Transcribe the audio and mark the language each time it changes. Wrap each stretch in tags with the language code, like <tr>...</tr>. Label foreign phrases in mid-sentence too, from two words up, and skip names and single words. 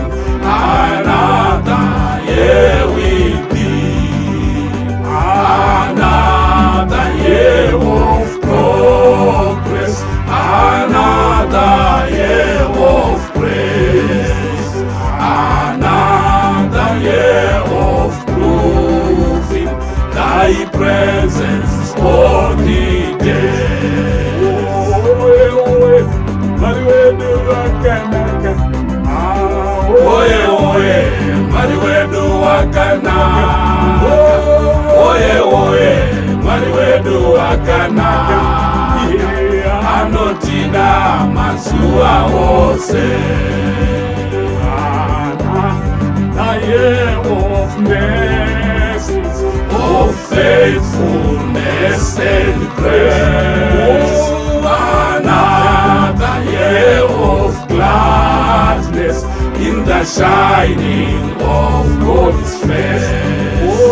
<en>Another year will be another year of progress, another year of praise, another year of proving thy presence all the day.</en> <sn>Mariwedu wakanaka. Oye, oye, mariwedu wakanaka. Oye, oye, mariwedu wakanaka. Anotina mazuva ose.</sn> <en>The year of mercies, of faithfulness and grace. Another year of gladness in the shining of God's face.</en>